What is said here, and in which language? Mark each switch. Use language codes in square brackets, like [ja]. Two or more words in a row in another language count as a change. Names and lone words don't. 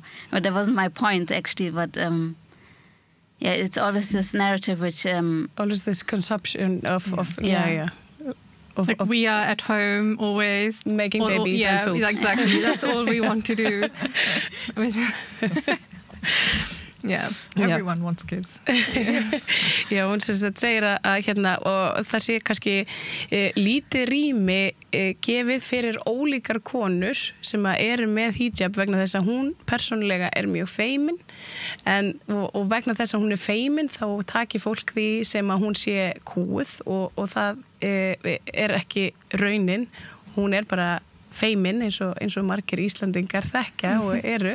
[en] But that wasn't my point actually, but yeah, it's always this narrative which always this consumption of like we are at home always making babies and food. Yeah, exactly. That's all we want to do. Yeah, everyone wants kids. [is] Já, hún sem sagt segir að hérna, og það sé kannski lítið rými gefið fyrir ólíkar konur sem að eru með hijab vegna þess að hún persónulega er mjög feimin og vegna þess að hún er feimin þá taki fólk því sem að hún sé kúið og það er ekki raunin, hún er bara feimin eins og margir Íslandingar þekkja og eru